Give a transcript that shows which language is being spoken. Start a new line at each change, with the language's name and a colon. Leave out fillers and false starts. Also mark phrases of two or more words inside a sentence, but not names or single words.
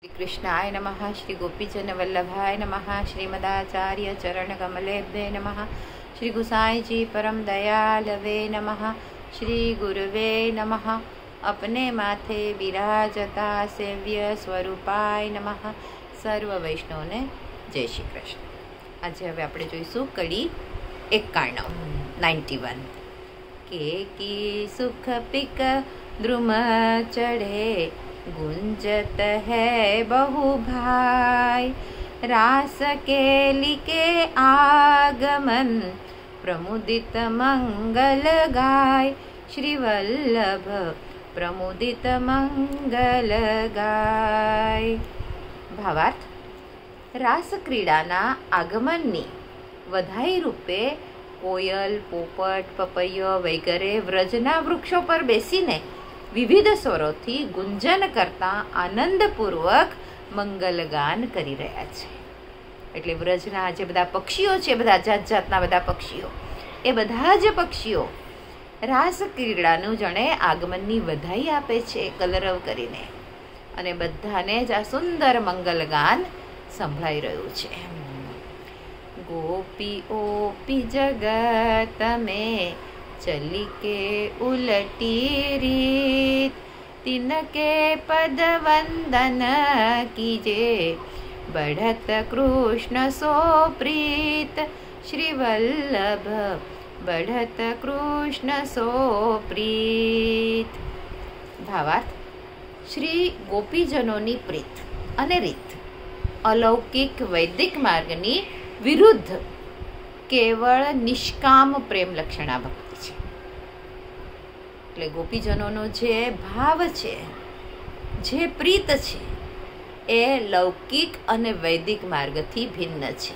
Sanskrit: कृष्णाय नमः। श्री गोपीजन वल्लभाय नमः। श्रीमदाचार्य चरण कमलेभ्ये नमः। श्री गुसाई जी परम दयालवे नमः। श्री गुरुवे नमः।
Gujarati: અપને માથે વિરાજતા
Sanskrit: सेव्य स्वरूपाय नमः।
Gujarati: સર્વ વૈષ્ણવને જય શ્રી કૃષ્ણ। આજ હવે આપણે જોઈશું કડી
Braj: 91 91 की सुख पिक द्रुम चढ़े गुंजत है बहु भाई। रास केली के आगमन प्रमुदित मंगल गाय। श्री वल्लभ प्रमुदित मंगल गाय।
Gujarati: ભાવાર્થ, રાસ ક્રીડાના આગમનની વધાઈ રૂપે કોયલ, પોપટ, પપૈયો વગેરે વ્રજના વૃક્ષો પર બેસીને વિવિધ સ્વરોથી ગુંજન કરતા આનંદપૂર્વક મંગલગાન કરી રહ્યા છે. એટલે વ્રજના જે બધા પક્ષીઓ છે, બધા જાત જાતના બધા પક્ષીઓ, એ બધા જ પક્ષીઓ રાસ ક્રીડાનું જણે આગમનની વધાઈ આપે છે કલરવ કરીને, અને બધાને જ આ સુંદર મંગલગાન સંભળાઈ રહ્યું છે.
Braj: गोपीओपी जगत में चली के उलटी रीत। तिनके पद वंदन कीजे बढ़त कृष्ण सो प्रीत। श्री वल्लभ बढ़त कृष्ण सो प्रीत.
Gujarati: ભાવાર્થ, શ્રી ગોપીજનોની પ્રીત અને રીત અલૌકિક વૈદિક માર્ગની વિરુદ્ધ કેવળ નિષ્કામ પ્રેમ લક્ષણા ભક્તિ છે. એટલે ગોપીજનોનો જે ભાવ છે, જે પ્રીત છે, એ લૌકિક અને વૈદિક માર્ગથી ભિન્ન છે.